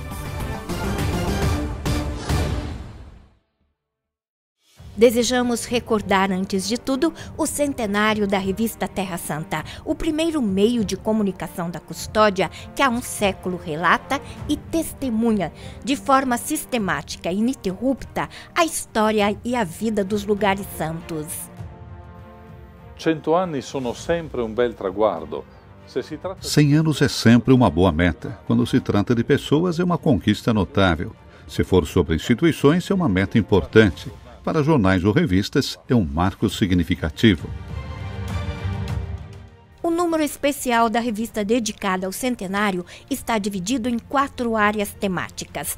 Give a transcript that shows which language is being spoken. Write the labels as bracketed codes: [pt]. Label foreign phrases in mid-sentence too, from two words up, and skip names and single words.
[pt] Desejamos recordar, antes de tudo, o centenário da revista Terra Santa, o primeiro meio de comunicação da Custódia que há um século relata e testemunha, de forma sistemática e ininterrupta, a história e a vida dos lugares santos. [it] 100 anni sono sempre um bel traguardo. [pt] 100 anos é sempre uma boa meta. Quando se trata de pessoas, é uma conquista notável. Se for sobre instituições, é uma meta importante. Para jornais ou revistas, é um marco significativo. O número especial da revista dedicada ao centenário está dividido em 4 áreas temáticas.